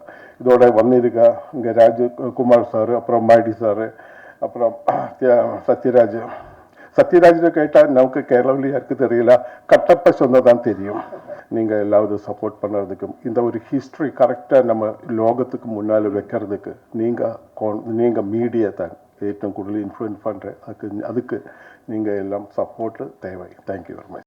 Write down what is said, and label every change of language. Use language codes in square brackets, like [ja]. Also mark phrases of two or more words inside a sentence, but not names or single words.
[ta] இதோட வந்திருக்கா இங்கே ராஜகுமார் சார், அப்புறம் மாடி சார், அப்புறம் சத்யராஜனை கேட்டால் நமக்கு கேரளாவில் யாருக்கு தெரியல, கட்டப்ப சொன்னதான் தெரியும். நீங்கள் எல்லாரும் சப்போர்ட் பண்ணுறதுக்கும் இந்த ஒரு ஹிஸ்ட்ரி கரெக்டாக நம்ம லோகத்துக்கு முன்னால் வைக்கிறதுக்கு நீங்கள் மீடியா தான் [ml] ഏറ്റവും കൂടുതൽ ഇൻഫ്ലുവൻസ് [ta] பண்ணுறேன். அதுக்கு நீங்கள் எல்லாம் சப்போர்ட்டு தேவை. [en] Thank you very much.